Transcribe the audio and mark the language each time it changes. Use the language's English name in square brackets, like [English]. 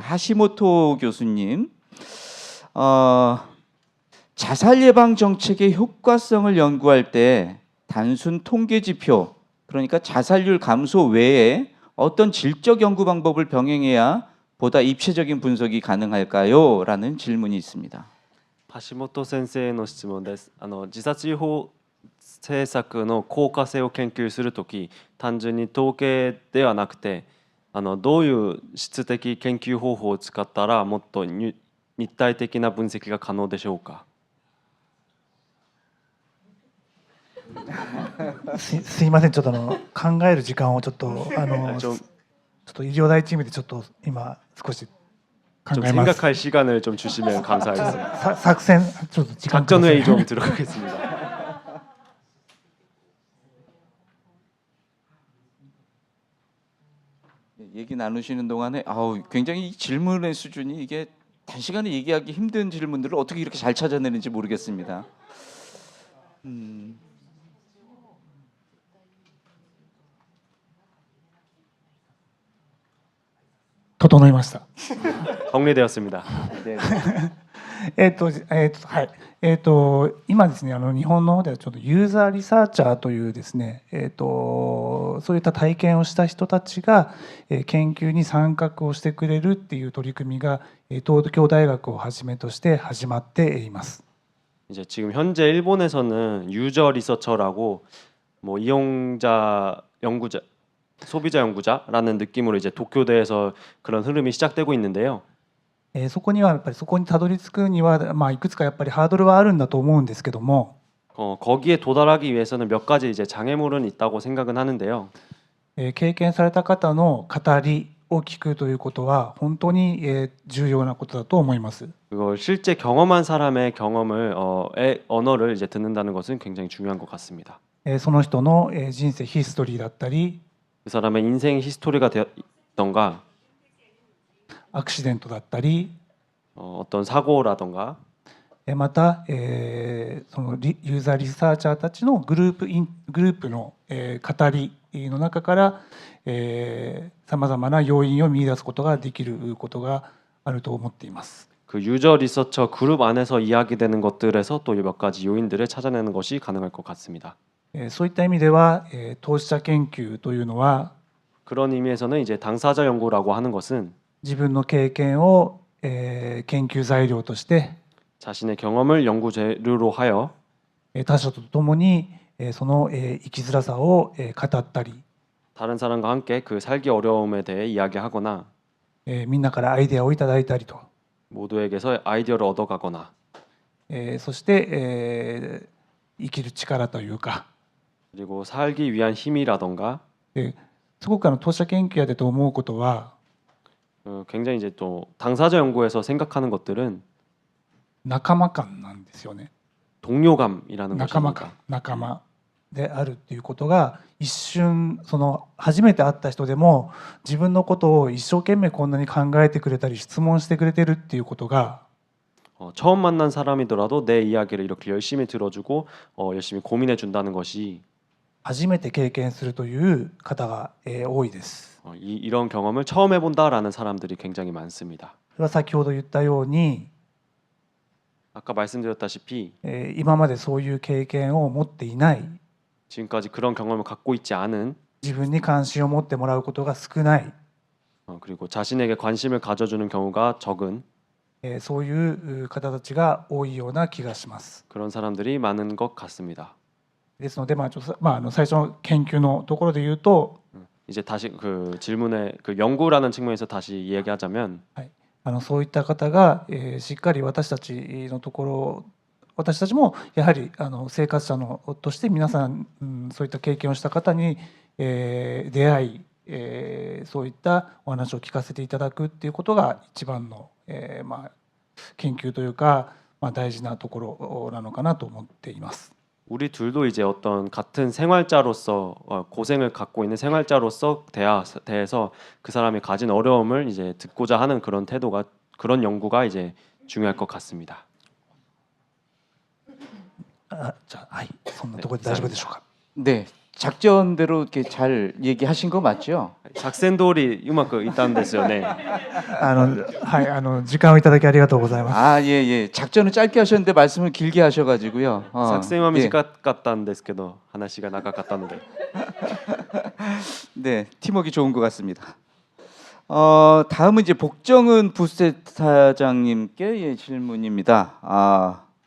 [Korean] 하시모토 교수님, 자살 예방 정책의 효과성을 연구할 때 단순 통계 지표, 그러니까 자살률 감소 외에 어떤 질적 연구 방법을 병행해야 보다 입체적인 분석이 가능할까요? 라는 질문이 있습니다. [Japanese] 橋本先生への質問です。自殺予防政策の効果性を研究するとき、単純に統計ではなくて、どういう質的研究方法を使ったらもっと立体的な分析が可能でしょうか。すいません、ちょっと考える時間をちょっと [Korean] 좀 [Japanese] ちょっと医療大チームでちょっと今少し考 [Korean] 좀 [Japanese] えます。 [Korean] 생각할 시간을 좀 주시면 감사하겠습니다. [Japanese] 作戦ちょっと時間くだ [Korean] 작전 [Japanese] さい [Korean] 회의 좀 들어가겠습니다. 얘기 나누시는 동안에 아우 굉장히 이 질문의 수준이 이게 단시간에 얘기하기 힘든 질문들을 어떻게 이렇게 잘 찾아내는지 모르겠습니다. [Japanese] 整いました。 [Korean] 정리되었습니다. 네. [Japanese] はい。今ですね、日本の方ではちょっとユーザーリサーチャーというですね、そういった体験をした人たちが、研究に参画をしてくれるっていう取り組みが、東京大学をはじめとして始まっています。 [Korean] 이제 지금 현재 일본에서는 유저 리서처라고 뭐 이용자 연구자, 소비자 연구자라는 느낌으로 이제 도쿄대에서 그런 흐름이 시작되고 있는데요. [Japanese] そこにはやっぱりそこにたどり着くには、いくつかやっぱりハードルはあるんだと思うんですけども、 [Korean] 거기에 도달하기 위해서는 몇 가지 이제 장애물은 있다고 생각은 하는데요. [Japanese] 経験された方の語りを聞くということは本当に重要なことだと思います。 [Korean] 그걸 실제 경험한 사람의 경험을 언어를 이제 듣는다는 것은 굉장히 중요한 것 같습니다. [Japanese] その人の人生ヒストリーだったり、 [Korean] 그 사람의 인생 히스토리가 되었던가 [Japanese] アクシデントだったり、 [Korean] 어떤 사고라던가 [Japanese] また、そのユーザーリサーチャーたちのグループの、語りの中からさまざまな要因を見出すことができることがあると思っています。 [Korean] 그 유저 리서처 그룹 안에서 이야기되는 것들에서 또 몇 가지 요인들을 찾아내는 것이 가능할 것 같습니다. [Japanese] そういった意味では、当事者研究というのは [Korean] 그런 의미에서는 이제 당사자 연구라고 하는 것은 [Japanese] 自分の経験を、研究材料として [Korean] 자신의 경험을 연구 재료로 하여 [Japanese] 他者と共にその生きづらさを語ったり、 [Korean] 다른 사람과 함께 그 살기 어려움에 대해 이야기하거나 [Japanese] みんなからアイデアをいただいたりと、 [Korean] 모두에게서 아이디어를 얻어가거나 [Japanese] そして生きる力というか、 [Korean] 그리고 살기 위한 힘이라던가 [Japanese] すごく当事者研究やでと思うことは [Korean] 굉장히 이제 또 당사자 연구에서 생각하는 것들은 [Japanese] 仲間感なんですよね。 [Korean] 동료감이라는 [Japanese] 仲間 [Korean] 것입니다. [Japanese] 感、仲間であるっていうことが一瞬その初めて会った人でも自分のことを一生懸命こんなに考えてくれたり質問してくれてるっていうことが [Korean] 처음 만난 사람이더라도 내 이야기를 이렇게 열심히 들어주고 열심히 고민해 준다는 것이 [Japanese] 初めて経験するという方が多いです。 [Korean] 이런 경험을 처음 해본다라는 사람들이 굉장히 많습니다. [Japanese] それは先ほど言ったように [Korean] 아까 말씀드렸다시피 [Japanese] 今までそういう経験を持っていない、 [Korean] 지금까지 그런 경험을 갖고 있지 않은 [Japanese] 自分に関心を持ってもらうことが少ない、 [Korean] 그리고 자신에게 관심을 가져주는 경우가 적은 [Japanese] そういう方たちが多いような気がします。 [Korean] 그런 사람들이 많은 것 같습니다. [Japanese] ですので、最初の研究のところで言うと、 [Korean] 이제 다시 그 질문에 그 연구라는 측면에서 다시 이야기하자면 [Japanese] そういった方が、しっかり私たちのところ、私たちもやはり生活者として皆さん、そういった経験をした方に、出会い、そういったお話を聞かせていただくっていうことが一番の、研究というか、大事なところなのかなと思っています。 [Korean] 우리 둘도 이제 어떤 같은 생활자로서 고생을 갖고 있는 생활자로서 대해서 그 사람이 가진 어려움을 이제 듣고자 하는 그런 태도가 그런 연구가 이제 중요할 것 같습니다. [Japanese] じゃあ、はい、そんなところで大丈夫でしょうか。 [Korean] 네, 작전대로 이렇게 잘 얘기하신 거 맞죠? 작센돌이 음악 있다는 데서요. 네. [Japanese] はい、時間をいただきありがとうございます。 [Korean] 아, 예, 예. 작전은 짧게 하셨는데 말씀을 길게 하셔가지고요. 작센함이 예. 같다는 데스께도 하나씩가 나갔다는데. 네, 팀워크 좋은 것 같습니다. 다음은 이제 복정은 부사장님께 질문입니다.